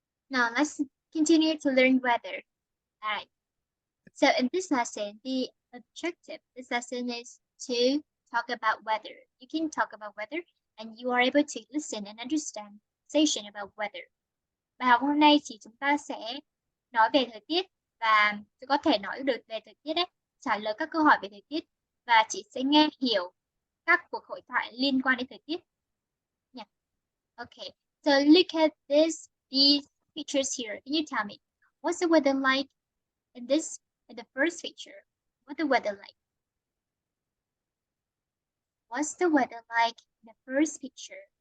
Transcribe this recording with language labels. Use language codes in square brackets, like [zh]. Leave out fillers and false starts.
[en] Now let's continue to learn weather. Alright. So in this lesson, the objective this lesson is to talk about weather. You can talk about weather and you are able to listen and understand conversation about weather. [vi] Bài học hôm nay thì chúng ta sẽ nói về thời tiết và có thể nói được về thời tiết đấy, trả lời các câu hỏi về thời tiết và chị sẽ nghe hiểu các cuộc hội thoại liên quan đến thời tiết. Yeah. Okay. [en] So look at these pictures here. Can you tell me what's the weather like in the first picture? What's the weather like? What's the weather like in the first picture?